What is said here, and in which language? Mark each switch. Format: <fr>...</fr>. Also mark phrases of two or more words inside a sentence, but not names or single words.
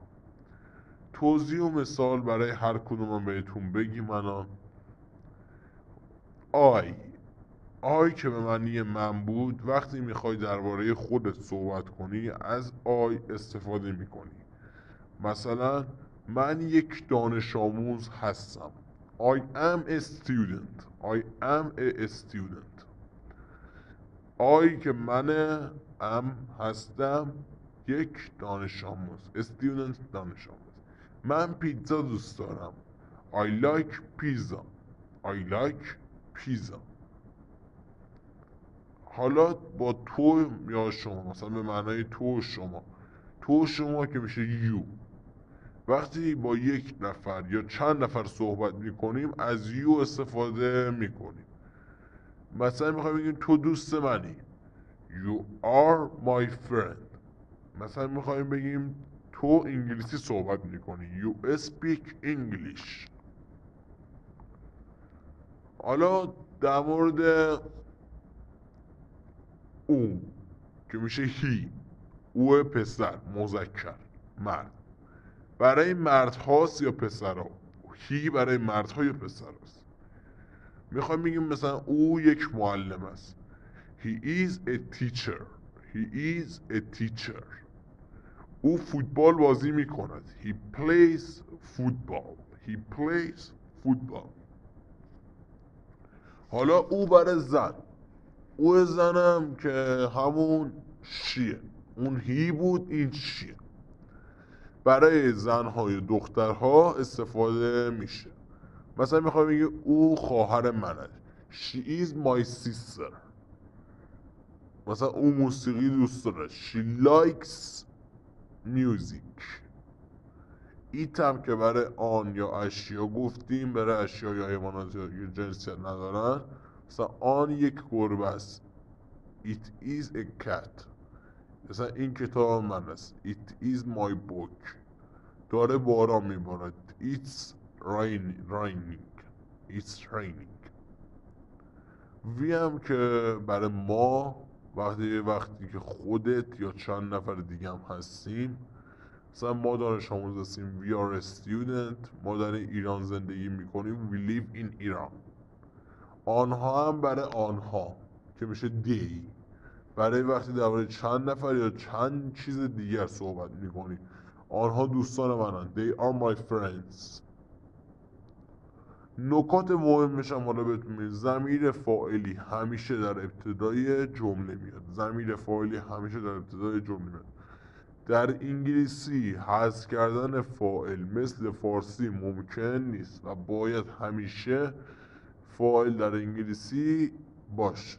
<fa>توضیح و مثال برای هر کدوم بهتون بگیم. الان آی که به معنی من بود، وقتی میخوای درباره خودت صحبت کنی از آی استفاده میکنی. مثلا من یک دانش آموز هستم.</fa> <en>I am a student. I am a student.</en> <fa>آی که من هستم، یک دانش آموز. student دانش آموز. من پیتزا دوست دارم.</fa> <en>I like pizza. I like pizza.</en> <fa>حالا با تو یا شما، مثلا به معنای تو و شما که میشه یو. وقتی با یک نفر یا چند نفر صحبت میکنیم از یو استفاده میکنیم. مثلا میخوایم بگیم تو دوست منی.</fa> <en>You are my friend.</en> <fa>مثلا میخوایم بگیم تو انگلیسی صحبت میکنی.</fa> <en>You speak English.</en> <fa>حالا در مورد او که میشه هی، او پسر مذکر مرد، برای مرد هاست یا پسر ها؟ هی برای مرد ها یا پسر هاست؟ میخوایم بگیم مثلا او یک معلم است.</fa> <en>He is a teacher. He is a teacher.</en> <fa>او فوتبال بازی میکند.</fa> <en>He plays football. He plays football.</en> <fa>حالا او برای زن، او زنم که همون شیه. اون هی بود، این شیه. برای زنهای دخترها استفاده میشه. مثلا میخوام بگی او خواهر من است.</fa> <en>She is my sister.</en> <fa>مثلا او موسیقی دوست داره.</fa> <en>She likes music.</en> <fa>ایت هم که برای آن یا اشیا گفتیم، برای اشیا یا حیوانات یا جنسیت ندارن. مثلا آن یک گربه است.</fa> <en>It is a cat.</en> <fa>مثلا این کتاب من است.</fa> <en>It is my book.</en> <fa>داره باران میبارد.</fa> <en>It's raining. It's raining.</en> <fa>وی هم که برای ما، وقتی که خودت یا چند نفر دیگه هم هستیم. مثلا ما دانش آموز هستیم.</fa> <en>We are a student.</en> <fa>ما در ایران زندگی میکنیم.</fa> <en>We live in Iran.</en> <fa>آنها هم برای آنها که میشه they. برای وقتی درباره چند نفر یا چند چیز دیگر صحبت میکنیم. آنها دوستان منن.</fa> <en>They are my friends.</en> <fa>نکات مهمش هم حالا بهتون میگم. ضمیر فاعلی همیشه در ابتدای جمله میاد. ضمیر فاعلی همیشه در ابتدای جمله میاد. در انگلیسی حذف کردن فاعل مثل فارسی ممکن نیست و باید همیشه فاعل در انگلیسی باشه.</fa>